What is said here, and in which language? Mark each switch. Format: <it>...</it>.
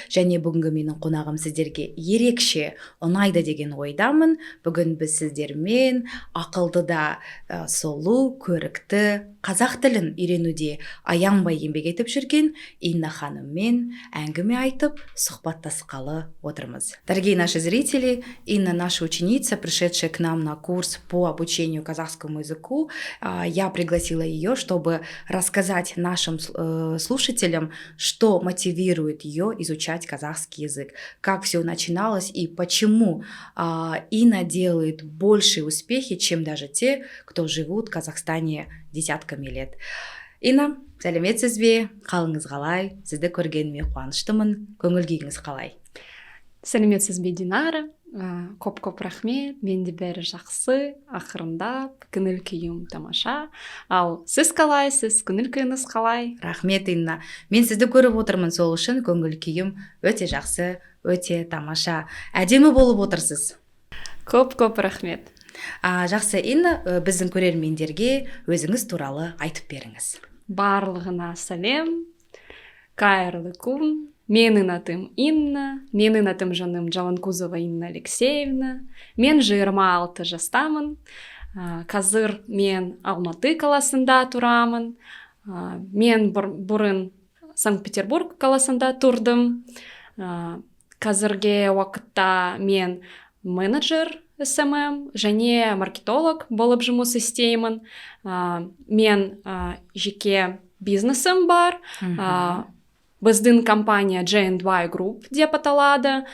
<kk>Және бүгінгі менің қонағым сіздерге ерекше ұнайды деген ойдамын. Бүгін біз сіздермен ақылды да сұлу, көрікті қазақ тілін үйренуде аянбай еңбек етіп жүрген Инна ханыммен әңгіме айтып, сұхбаттасқалы отырмыз.</kk> <ru>Дорогие наши зрители, Инна наша ученица, пришедшая к нам на курс по обучению казахскому языку. Я пригласила ее, чтобы рассказать нашим слушателям, что мотивирует ее изучать казахский язык, как все начиналось и почему Инна делает большие успехи, чем даже те, кто живут в Казахстане десятками лет.</ru> <kk>Инна, сәлеметсіз бе? Қалыңыз қалай? Сізді көргеніме қуаныштымын. Көңіл-күйіңіз қалай? Сәлеметсіз бе, Динара? Көп рахмет, менде бәрі жақсы, ақырындап, көңіл-күйім тамаша. Ал сіз қалайсыз, көңіл-күйіңіз қалай? Рахмет, Инна. Мен сізді көріп отырмын, сол үшін көңіл-күйім өте жақсы, өте тамаша. Әдемі болып отырсыз. Көп рахмет. Жақсы, Инна, біздің көрермендерге өзіңіз туралы айтып беріңіз. Барлығына сәлем, қайырлы күн. Менің атым Инна, менің атым жаным Жаланкузова Инна Алексеевна. Мен 26 жастамын. Қазір мен Алматы қаласында тұрамын. Мен бұрын Санкт-Петербург қаласында тұрдым. Қазірге уақытта мен менеджер SMM және маркетолог болып жұмыс істеймін. Мен жеке бизнесім бар. Біздің компания J&Y Group деп аталады.</kk>